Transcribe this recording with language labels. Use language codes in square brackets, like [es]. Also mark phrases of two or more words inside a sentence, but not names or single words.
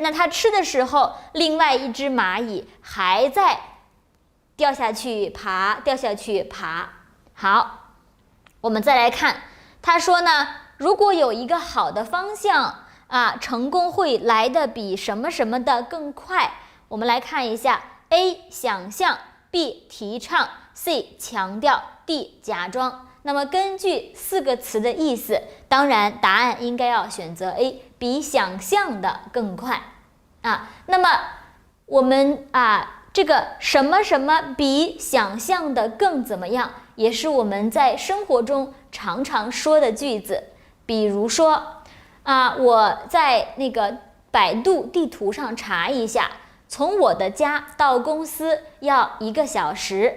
[zh] 那它吃的時候，另外一只螞蟻還在掉下去爬，掉下去爬。好，我們再來看，他說呢，如果有一个好的方向啊，成功會來得比什麼什麼的更快。我們來看一下 A 想象 B 提倡 C 強調 D 假裝。那麼根據4個詞的意思，當然答案應該要選擇 A，比想象的更快啊。那麼我們這個什麼什麼比想象的更怎麼樣，也是我們在生活中常常說的句子。比如說我在那個百度地圖上查一下，從我的家到公司要1個小時。